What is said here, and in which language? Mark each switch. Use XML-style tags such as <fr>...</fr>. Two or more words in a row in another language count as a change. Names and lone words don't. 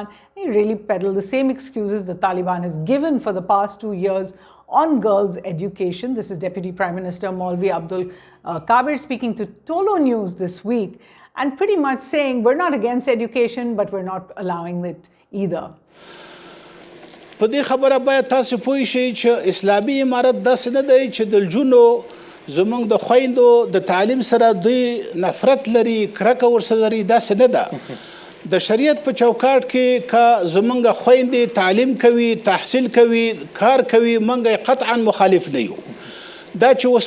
<en>He really peddled the same excuses the Taliban has given for the past 2 years on girls' education. This is Deputy Prime Minister Maulvi Abdul Kabir speaking to Tolo News this week and pretty much saying we're not against education, but we're not allowing it either.</en> <ps>په دې خبره باید تاسو پوه شئ چې اسلامي امارت داسې نه دی چې د لجونو زمونږ د خویندو د تعلیم سره دوی نفرت لري کرکه ورسره لري داسې نه ده د شریعت په چوکاټ کې که زمونږ خویندې تعلیم کوي تحصیل کوي کار کوي موږ قطعا مخالف نه یو دا چې اوس</ps>